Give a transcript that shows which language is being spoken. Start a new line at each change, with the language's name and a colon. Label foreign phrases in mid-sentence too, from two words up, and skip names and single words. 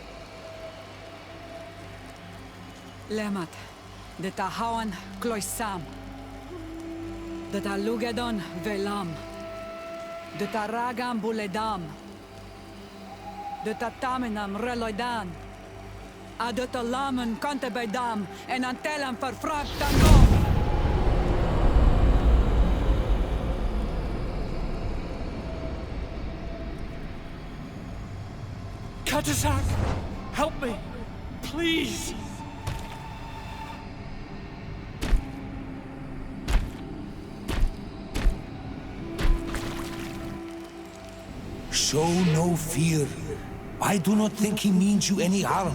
English: Lemat, de tahawan kloisam, de talugedon velam, de taragam buledam, de tatamenam reloidan, de talamen kantebedam en antelam verfrachtango. Katasak! Help me! Please! Show no fear. I do not think he means you any harm.